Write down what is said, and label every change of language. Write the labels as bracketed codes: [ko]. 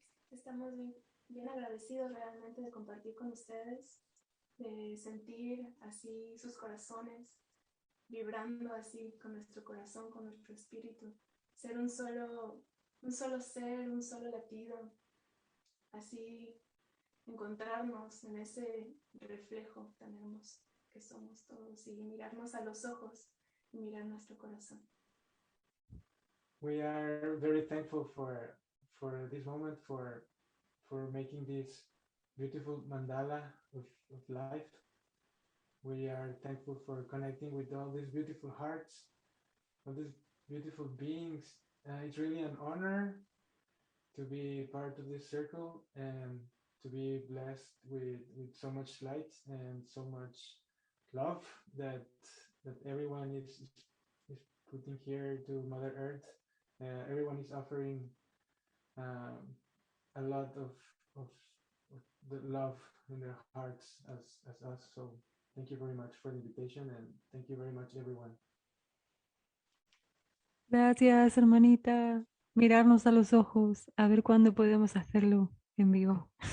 [es] Estamos bien agradecidos realmente de compartir con ustedes, de sentir así sus corazones, vibrando así con nuestro corazón, con nuestro espíritu, ser un solo ser, un solo latido, así encontrarnos en ese reflejo tan hermoso que somos todos y mirarnos a los ojos y mirar nuestro corazón. [en] We are very thankful for this moment, for making this beautiful mandala of life. We are thankful for connecting with all these beautiful hearts, all these beautiful beings. It's really an honor to be part of this circle and to be blessed with so much light and so much love that everyone is putting here to Mother Earth. Everyone is offering a lot of the love in their hearts as us. So thank you very much for the invitation, and thank you very much, everyone. [es] Gracias, hermanita. Mirarnos a los ojos, a ver cuándo podemos hacerlo en vivo.